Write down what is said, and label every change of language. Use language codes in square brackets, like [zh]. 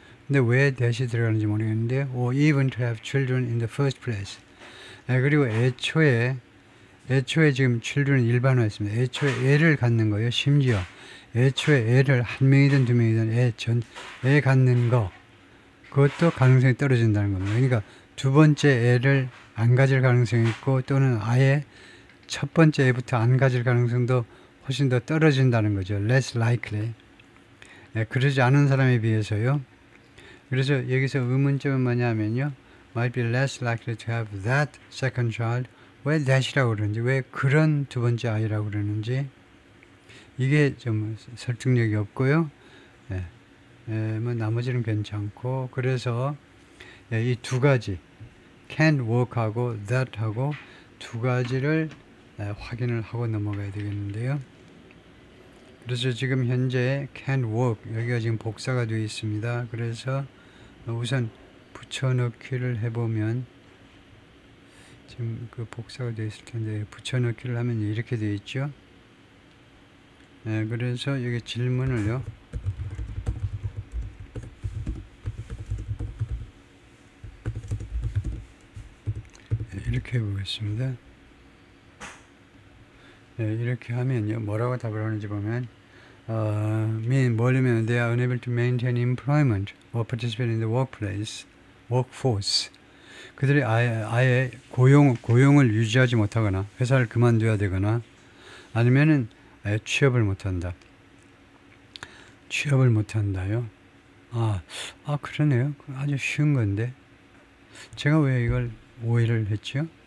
[ko] 근데 왜 대시 들어가는지 모르겠는데 [en] or even to have children in the first place. [ko] 그리고 애초에 지금 children은 일반화했습니다. 애초에 애를 갖는 거예요. 심지어 애초에 애를 한 명이든 두 명이든 애 갖는 거 그것도 가능성이 떨어진다는 겁니다. 그러니까 두 번째 애를 안 가질 가능성이 있고 또는 아예 첫 번째 애부터 안 가질 가능성도 훨씬 더 떨어진다는 거죠. [en] less likely. [ko] 그러지 않은 사람에 비해서요. 그래서 여기서 의문점은 뭐냐면요. [en] might be less likely to have that second child. [ko] 왜 that이라고 그러는지, 왜 그런 두 번째 아이라고 그러는지 이게 좀 설득력이 없고요. 뭐 나머지는 괜찮고, 그래서 이 두 가지 can work하고 that하고 두 가지를 확인을 하고 넘어가야 되겠는데요. 그래서 지금 현재 can work 여기가 지금 복사가 되어 있습니다. 그래서 우선 붙여넣기를 해보면 지금 그 복사가 되어 있을 텐데 붙여넣기를 하면 이렇게 되어 있죠. 그래서 여기 질문을요. 이렇게 해보겠습니다. 이렇게 하면요. 뭐라고 답을 하는지 보면 뭐냐면 [en] they are unable to maintain employment or participate in the workforce. [ko] 그들이 아예 고용을 유지하지 못하거나 회사를 그만둬야 되거나 아니면은 아예 취업을 못한다. 취업을 못한다요. 그러네요. 아주 쉬운 건데 제가 왜 이걸 오해를 했죠?